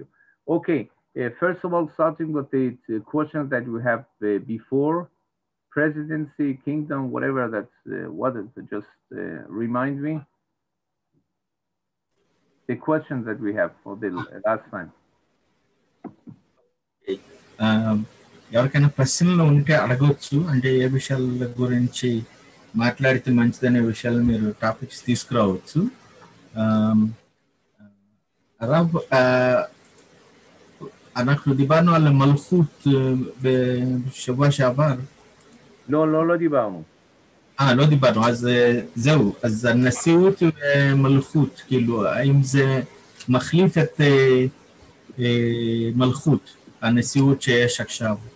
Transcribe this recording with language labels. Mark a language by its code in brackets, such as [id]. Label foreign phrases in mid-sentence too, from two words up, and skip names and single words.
[en] Okay, first of all, starting with the questions that we have before, presidency, kingdom, whatever that's, what is it, just remind me. The questions that we have for the last time. [te] ఎవరికైనా ప్రశ్నలు ఉంటే అడగవచ్చు, అంటే ఏ విషయాల గురించి మాట్లాడితే మంచిదనే విషయాలు మీరు టాపిక్స్ తీసుకురావచ్చు. [he] אנחנו דיברנו על מלכות בשבוע שעבר. לא דיברנו. לא דיברנו, אז זהו, אז הנשיאות ומלכות, כאילו, האם זה מחליף את מלכות, הנשיאות שיש עכשיו?